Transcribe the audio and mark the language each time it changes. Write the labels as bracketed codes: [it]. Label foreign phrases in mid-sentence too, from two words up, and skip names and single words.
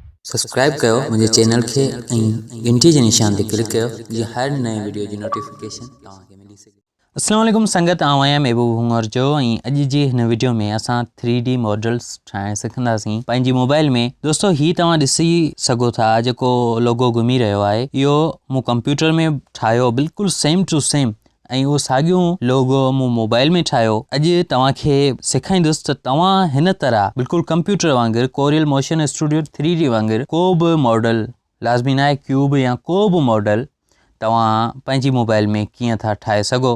[sd] सब्सक्राइब कयो मुझे चैनल खे ऐं घंटी जे निशान ते क्लिक कयो जीअं हर नए वीडियो जी नोटिफिकेशन तव्हांखे मिली सघे। [ar] السلام عليكم [sd] संगत, आऊं आहियां महबूब हुंगर जो ऐं अॼु जी हिन वीडियो में असां 3D मॉडल्स ठाहिण सिखंदासीं पंहिंजी मोबाइल में। दोस्तो ही तव्हां ॾिसी सघो था जेको लोगो घुमी रहियो आहे, इहो मूं कंप्यूटर में ठाहियो बिल्कुलु [en] same to same, [sd] ऐं उहो साॻियो लोगो मूं मोबाइल में ठाहियो। अॼु तव्हांखे सेखारींदुसि त तव्हां हिन तरह बिल्कुलु कंप्यूटर वांगुरु कोरियल मोशन स्टूडियो 3D वांगुरु को बि मॉडल, लाज़मी न आहे क्यूब या को बि मॉडल, तव्हां पंहिंजी मोबाइल में कीअं था ठाहे सघो।